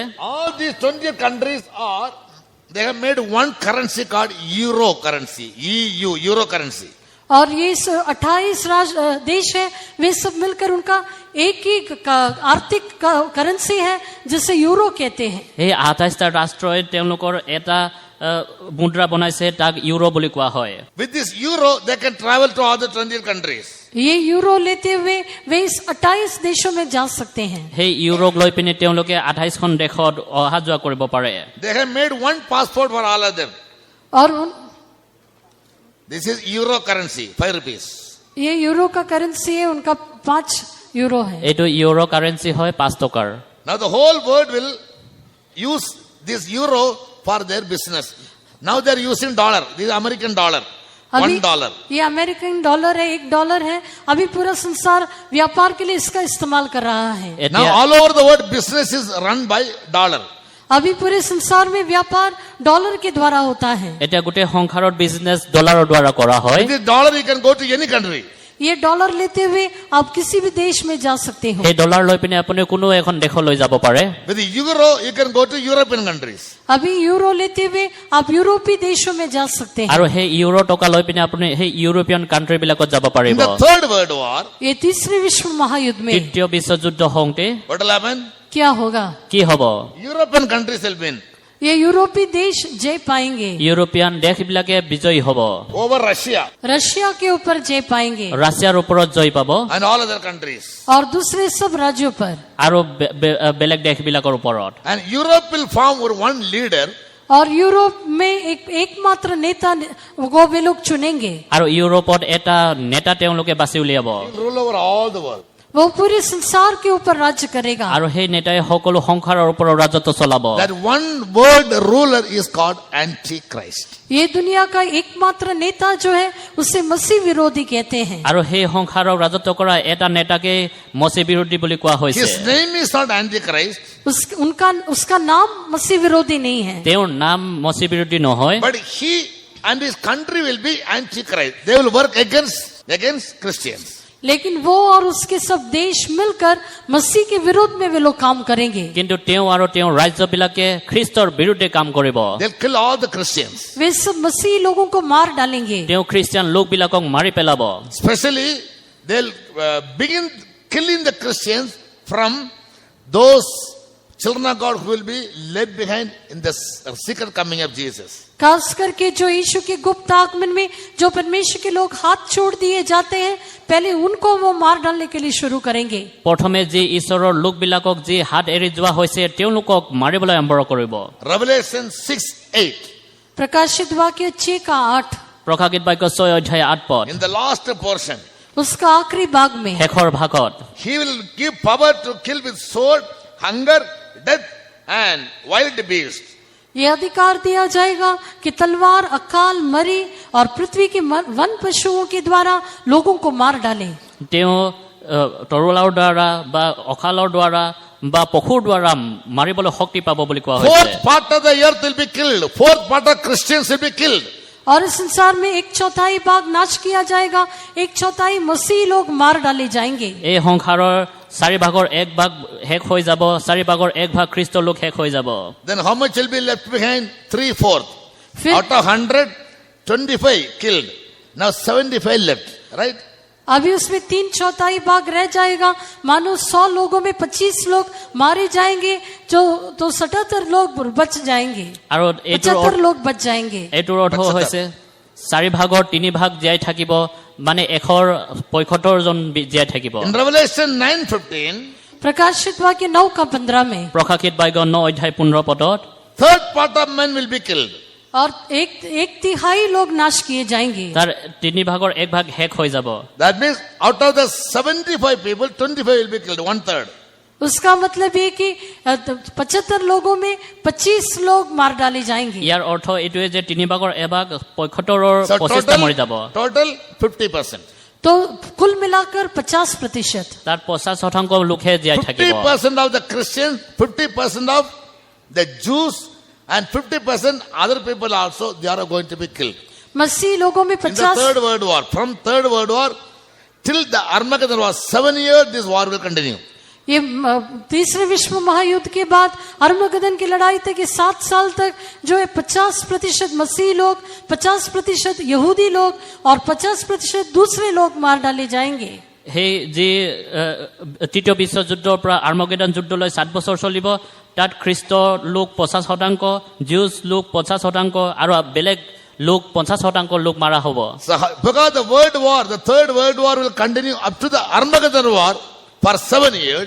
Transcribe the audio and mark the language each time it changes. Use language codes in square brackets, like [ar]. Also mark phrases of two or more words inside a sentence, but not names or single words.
[en] All these 20 countries they have made one currency called euro currency. EU, euro currency. [hi] और ये 28 देश है वे सब मिलकर उनका एक ही आर्थिक करेंसी है जिसे यूरो कहते हैं [as] এই 28টা ৰাষ্ট্ৰই তেওঁলোকৰ এটা মুদ্ৰা বনাইছে তাক ইউৰো বুলি কোৱা হয় [en] With this euro, they can travel to other 20 countries. [hi] ये यूरो लेते हुए वे इस 28 देशों में जा सकते हैं [as] সেই ইউৰোক লৈ পিনে তেওঁলোকে 28খন দেশত অহা যোৱা কৰিব পাৰে [en] They have made one passport for all of them. [hi] और [en] This is euro currency, 5 rupees. [hi] ये यूरो का करेंसी है उनका 5 यूरो है [as] এইটো [en] euro currency [as] হয় 5 টকাৰ [en] Now the whole world will use this euro for their business. Now they are using dollar. This is American dollar. $1. [hi] ये [en] American dollar [hi] है $1 है अभी पूरा संसार व्यापार के लिए इसका इस्तेमाल कर रहा है [en] Now [as] এতিয়া [en] all over the world business is run by dollar. [hi] अभी पूरे संसार में व्यापार डॉलर के द्वारा होता है [as] এতিয়া গোটেই সংসাৰত বিজনেছ ডলাৰৰ দ্বাৰা কৰা হয় [en] With this dollar you can go to any country. [hi] ये डॉलर लेते हुए आप किसी भी देश में जा सकते हो [as] সেই ডলাৰ লৈ পিনে আপুনি কোনো এখন দেশলৈ যাব পাৰে [en] With the euro you can go to European countries. [hi] अभी यूरो लेते हुए आप यूरोपीय देशों में जा सकते हैं [as] আৰু সেই ইউৰো টকা লৈ পিনে আপুনি সেই [en] European country [as] বিলাকত যাব [en] In [as] পাৰিব [en] the Third World War, [hi] ये तीसरे विश्व महायुद्ध में [as] তৃতীয় বিশ্বযুদ্ধ হওঁতে [en] what will happen? [hi] क्या होगा [as] কি হ'ব [en] European countries will win [hi] ये यूरोपीय देश जय पाएंगे [as] ইউৰোপিয়ান দেশবিলাকে বিজয়ী হ'ব [en] over Russia [hi] रशिया के ऊपर जय पाएंगे [as] ৰাছিয়াৰ ওপৰত জয় পাব [en] and all other countries. [hi] और दूसरे सब राज्यों पर [as] আৰু বেলেগ দেশবিলাকৰ ওপৰত [en] And Europe will form one leader [hi] और यूरोप में एकमात्र नेता को वे लोग चुनेंगे। [as] আৰু ইউৰোপত এটা নেতা তেওঁলোকে বাছি উলিয়াব [en] He'll rule over all the world. [hi] वो पूरे संसार के ऊपर राज्य करेगा। [as] আৰু সেই নেতাই সকলো সংসাৰৰ ওপৰত ৰাজত্ব চলাব। [en] That one word ruler is called Antichrist. [hi] ये दुनिया का एकमात्र नेता जो है उसे मसीह विरोधी कहते हैं। [as] আৰু সেই সংসাৰক ৰাজত্ব কৰা এটা নেতাকে মসি বিৰোধী বুলি কোৱা হৈছে। [en] His name is not Antichrist, [hi] उसका नाम मसीह विरोधी नहीं है, [as] তেওঁৰ নাম মসি বিৰোধী নহয়, [en] but he and his country will be Antichrist. They will work against Christians. [hi] लेकिन वो और उसके सब देश मिलकर मसीह के विरोध में वे लोग काम करेंगे। [as] কিন্তু তেওঁ আৰু তেওঁৰ ৰাজ্যবিলাকে খ্ৰীষ্টৰ বিৰুদ্ধে কাম কৰিব। [en] They'll kill all the Christians. [hi] वे सब मसीह लोगों को मार डालेंगे। [as] তেওঁ খ্ৰীষ্টান লোকবিলাকক মাৰি পেলাব। [en] Especially, they'll begin killing the Christians from those children of God who will be left behind in the secret coming of Jesus. [hi] खास करके जो यीशु के गुप्त आगमन में जो परमेश्वर के लोग हाथ छोड़ दिए जाते हैं, पहले उनको वो मार डालने के लिए शुरू करेंगे। [as] প্ৰথমে যি ঈশ্বৰৰ লোকবিলাকক যি হাত এৰি যোৱা হৈছে তেওঁলোকক মাৰিবলৈ আৰম্ভ কৰিব। [en] Revelation 6:8. [hi] प्रकाशित वाक्य 6:8 [as] প্ৰকাশিত বাক্য 6:8 [en] In the last portion, [hi] उसका आखिरी भाग में [as] শেষৰ ভাগত [en] he will give power to kill with sword, hunger, death, and wild beasts. [hi] ये अधिकार दिया जाएगा कि तलवार, अकाल, मरी और पृथ्वी के वन पशुओं के द्वारा लोगों को मार डाले। [as] তেওঁ তৰোৱালৰ দ্বাৰা বা অকালৰ দ্বাৰা বা পশুৰ দ্বাৰা মাৰিবলৈ শক্তি পাব বুলি কোৱা হৈছে। [en] Fourth part of the earth will be killed. Fourth part of Christians will be killed. [hi] और इस संसार में 1/4 भाग नाश किया जाएगा, 1/4 मसीह लोग मार डाले जाएंगे। [as] এই সংসাৰৰ 4 ভাগৰ 1 ভাগ শেষ হৈ যাব, 4 ভাগৰ 1 ভাগ খ্ৰীষ্ট লোক শেষ হৈ যাব। [en] Then how much will be left behind? 3/4. [hi] फिर- [en] Out of 100, 25 killed. Now 75 left. Right? [hi] अभी उसमें 3/4 भाग रह जाएगा। मानो 100 लोगों में 25 लोग मारे जाएंगे, जो तो 77 लोग बच जाएंगे, [as] আৰু [hi] 75 लोग बच जाएंगे। [as] এইটোৰ অৰ্থ হৈছে 4 ভাগৰ 3 ভাগ জীয়াই থাকিব, মানে 175 জন জীয়াই থাকিব। [en] In Revelation 9:15, [hi] प्रकाशित वाक्य 9:15 में [as] প্ৰকাশিত বাক্য 9:15 [en] third part of men will be killed. [hi] और 1/3 लोग नाश किए जाएंगे। [as] তাৰ 3 ভাগৰ 1 ভাগ শেষ হৈ যাব। [en] That means out of the 75 people, 25 will be killed, 1/3. [hi] उसका मतलब ये कि 75 लोगों में 25 लोग मार डाले जाएंगे। [as] ইয়াৰ অৰ্থ এইটোৱে যে 3 ভাগৰ 1 ভাগ 75ৰ [en] So [as] 25টা মৰি যাব। [en] total 50%. [hi] तो कुल मिलाकर 50%। [as] তাৰ 50% লোকহে জীয়াই থাকিব। [en] 50% of the Christians, 50% of the Jews, and 50% other people also, they are going to be killed. [hi] मसीह लोगों में [en] In the 50 third world war, from third world war till the Armageddon war, 7 years this war will continue. [hi] ये तीसरे विश्व महायुद्ध के बाद अरमगदन की लड़ाई तक, ये 7 साल तक जो है 50% मसीह लोग, 50% यहूदी लोग और 50% दूसरे लोग मार डाले जाएंगे। [as] সেই যি তৃতীয় বিশ্বযুদ্ধৰ পৰা আৰ্মগেডন যুদ্ধলৈ 7 বছৰ চলিব, তাত খ্ৰীষ্ট লোক 50%, জিউছ লোক 50% আৰু বেলেগ লোক 50% লোক মাৰা হ'ব। [en] So because the world war, the third world war will continue up to the Armageddon war for 7 years.